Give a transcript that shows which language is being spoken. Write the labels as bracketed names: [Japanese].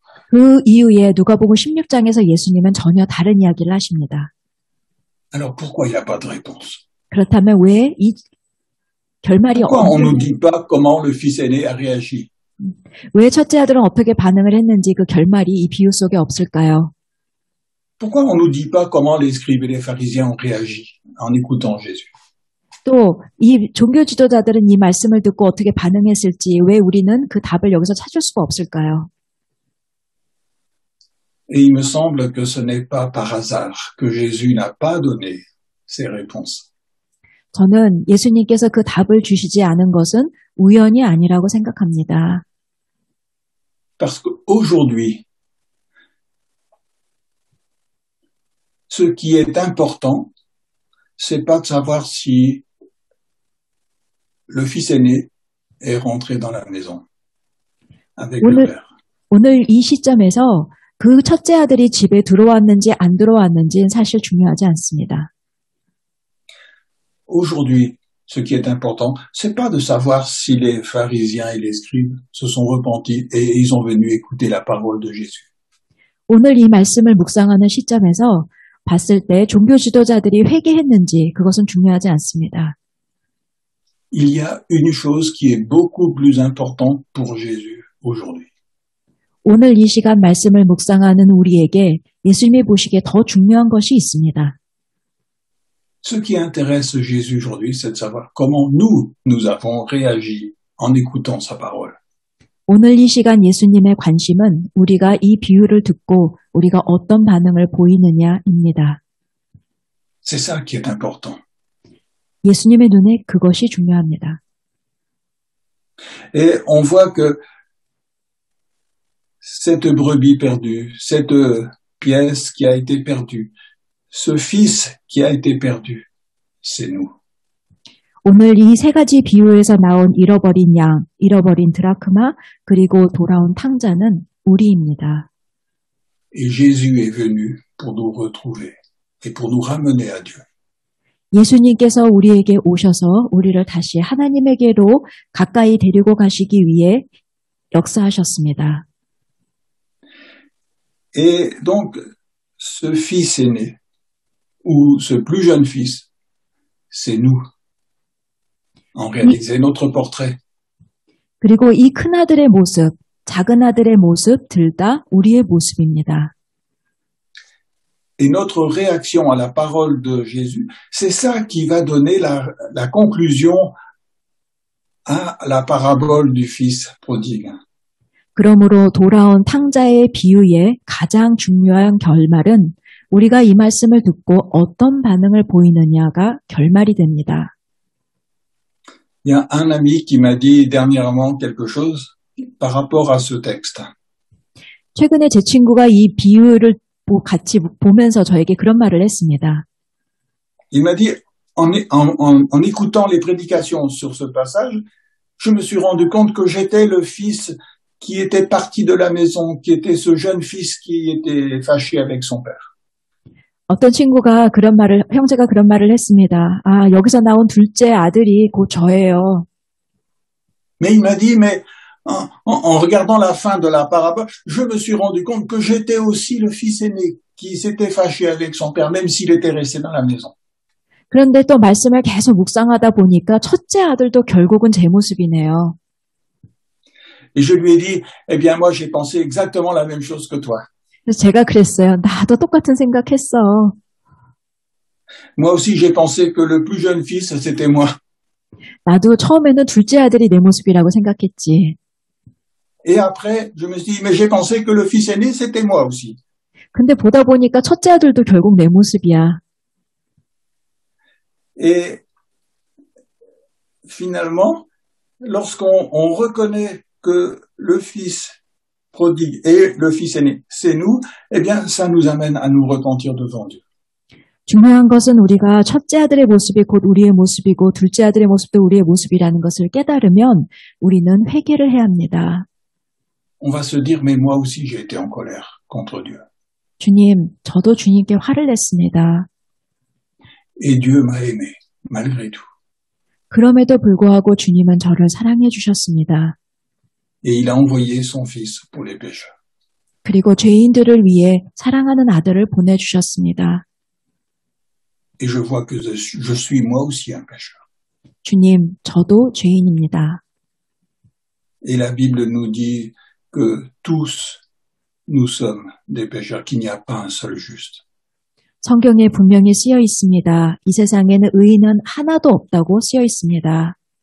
[Korean] 그 이후에 누가복음 16장에서 예수님은 전혀 다른 이야기를 하십니다. [French] Alors pourquoi il n'y a pas de réponse? [Korean] 그렇다면 왜 이 결말이 [French] Pourquoi on ne nous dit pas comment le fils aîné a réagi? [Korean] 왜 첫째 아들은 어떻게 반응을 했는지 그 결말이 이 비유 속에 없을까요? [French] Pourquoi on ne nous dit pas comment les scribes et les pharisiens ont réagi en écoutant Jésus? [Korean] 또 이 종교 지도자들은 이 말씀을 듣고 어떻게 반응했을지 왜 우리는 그 답을 여기서 찾을 수가 없을까요? [French] Et il me semble que ce n'est pas par hasard que Jésus n'a pas donné ces réponses. [Korean] 저는 예수님께서 그 답을 주시지 않은 것은 우연이 아니라고 생각합니다. [French] Parce qu'aujourd'hui, ce qui est important, c'est pas de savoir si le fils aîné est rentré dans la maison avec le père. [Korean] 오늘 이 시점에서 그 첫째 아들이 집에 들어왔는지 안 들어왔는지는 사실 중요하지 않습니다. [French] Aujourd'hui, ce qui est important, c'est pas de savoir si les pharisiens et les scribes se sont repentis et ils sont venus écouter la parole de Jésus. [Korean] 오늘 이 말씀을 묵상하는 시점에서 봤을 때 종교 지도자들이 회개했는지 그것은 중요하지 않습니다. [French] Il y a une chose qui est beaucoup plus importante pour Jésus aujourd'hui. [Korean] 오늘 이 시간 말씀을 묵상하는 우리에게 예수님이 보시기에 더 중요한 것이 있습니다. [French] Ce qui intéresse Jésus aujourd'hui, c'est de savoir comment nous avons réagi en écoutant sa parole. [Korean] 오늘 이 시간 예수님의 관심은 우리가 이 비유를 듣고 우리가 어떤 반응을 보이느냐입니다. [French] C'est ça qui est important. [Korean] 예수님의 눈에 그것이 중요합니다. [French] Et on voit que cette brebis perdue, cette pièce qui a été perdue, ce fils qui a été perdu, c'est nous. [Korean] 오늘 이 세 가지 비유에서 나온 잃어버린 양, 잃어버린 드라크마, 그리고 돌아온 탕자는 우리입니다. [French] Et Jésus est venu pour nous retrouver et pour nous ramener à Dieu. [Korean] 예수님께서 우리에게 오셔서 우리를 다시 하나님에게로 가까이 데리고 가시기 위해 역사하셨습니다. [French] Et donc, ce fils aîné, ou ce plus jeune fils, c'est nous. En réalité, notre portrait. [Korean] 그리고 이 큰아들의 모습, 작은아들의 모습 둘 다 우리의 모습입니다. [French] Et notre réaction à la parole de Jésus, c'est ça qui va donner la conclusion à la parabole du fils prodigue. [Korean] 그러므로 돌아온 탕자의 비유의 가장 중요한 결말은 우리가 이 말씀을 듣고 어떤 반응을 보이느냐가 결말이 됩니다. [French] Il y a un ami qui m'a dit dernièrement quelque chose par rapport à ce texte. [Korean] 최근에 제 친구가 이 비유를 같이 보면서 저에게 그런 말을 했습니다. [French] Il m'a dit, en écoutant les prédications sur ce passage, je me suis rendu compte que j'étais le fils qui était parti de la maison, qui était ce jeune fils qui était fâché avec son père. [Korean] 어떤 형제가 그런 말을 했습니다. 아, 여기서 나온 둘째 아들이 곧 저예요. [French] Mais il m'a dit, en regardant la fin de la parabole, je me suis rendu compte que j'étais aussi le fils aîné qui s'était fâché avec son père, même s'il était resté dans la maison. [Korean] 그런데 또 말씀을 계속 묵상하다 보니까 첫째 아들도 결국은 제 모습이네요. [French] Et je lui ai dit, eh bien moi j'ai pensé exactement la même chose que toi. [Korean] 그래서 제가 그랬어요. 나도 똑같은 생각했어. [French] Moi aussi j'ai pensé que le plus jeune fils c'était moi. [Korean] 나도 처음에는 둘째 아들이 내 모습이라고 생각했지. [French] Et après, je me suis dit, mais j'ai pensé que le fils aîné, c'était moi aussi. [Korean] 근데 보다 보니까 첫째 아들도 결국 내 모습이야. [French] Et finalement, lorsqu'on reconnaît que le fils prodigue et le fils aîné, c'est nous, eh bien, ça nous amène à nous repentir devant Dieu. [Korean] 중요한 것은 우리가 첫째 아들의 모습이 곧 우리의 모습이고 둘째 아들의 모습도 우리의 모습이라는 것을 깨달으면 우리는 회개를 해야 합니다. [French] On va se dire, mais moi aussi j'ai été en colère contre Dieu. [Korean] 주님, 저도 주님께 화를 냈습니다. [French] Et Dieu m'a aimé, malgré tout. [Korean] 그럼에도 불구하고 주님은 저를 사랑해 주셨습니다. [French] Et il a envoyé son fils pour les pécheurs. [Korean] 그리고 죄인들을 위해 사랑하는 아들을 보내주셨습니다. [French] Et je vois que je suis moi aussi un pécheur. [Korean] 주님, 저도 죄인입니다. [French] Et la Bible nous dit que tous nous sommes des pécheurs, qu'il n'y a pas un seul juste. [Korean] 성경에 분명히 쓰여 있습니다. 이 세상에는 의인은 하나도 없다고 쓰여 있습니다.